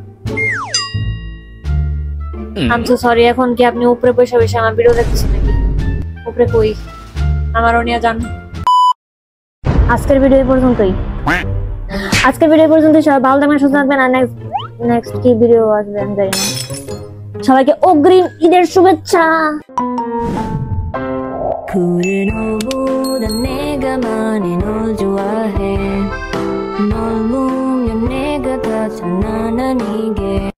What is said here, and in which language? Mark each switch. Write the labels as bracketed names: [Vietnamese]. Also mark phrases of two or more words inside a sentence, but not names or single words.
[Bangla] আমি তো সরি, এখন কি আপনি উপরে বসে বসে আমার ভিডিও দেখতেছেন নাকি? উপরে কই, আমারও নিয়ে যান। আজকের ভিডিও এই পর্যন্তই। সবাই ভালো থাকবেন, সুস্থ থাকবেন। আর নেক্সট কি ভিডিও আসবে আমি জানি না। সবাইকে অগ্রিম ঈদের শুভেচ্ছা। [Korean] 내가 많이 널 좋아해 널 보면 내가 다 장난 아니게